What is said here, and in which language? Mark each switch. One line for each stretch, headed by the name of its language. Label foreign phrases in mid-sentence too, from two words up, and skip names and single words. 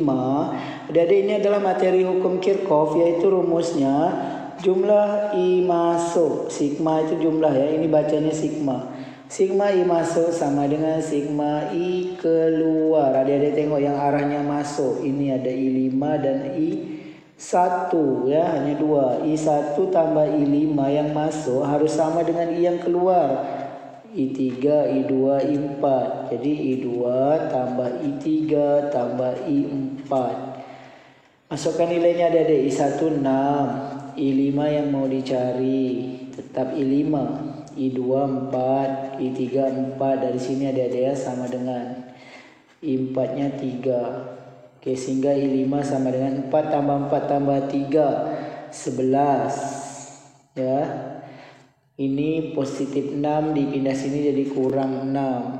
Indonesian: Adik-adik, ini adalah materi hukum Kirchhoff, yaitu rumusnya jumlah I masuk. Sigma itu jumlah ya, ini bacanya sigma. Sigma I masuk sama dengan sigma I keluar. Adik-adik tengok yang arahnya masuk. Ini ada I5 dan I1 ya, hanya 2. I1 tambah I5 yang masuk harus sama dengan I yang keluar. I3, I2, I4. Jadi I2 tambah I3 tambah I4. Masukkan nilainya adik-adik. I1 6. I5 yang mau dicari. Tetap I5. I2 4. I3 4. Dari sini adik-adik sama dengan I4 nya 3. Oke, sehingga I5 sama dengan 4 tambah 4 tambah 3. 11. Ya. Ini positif 6 dipindah sini jadi kurang 6.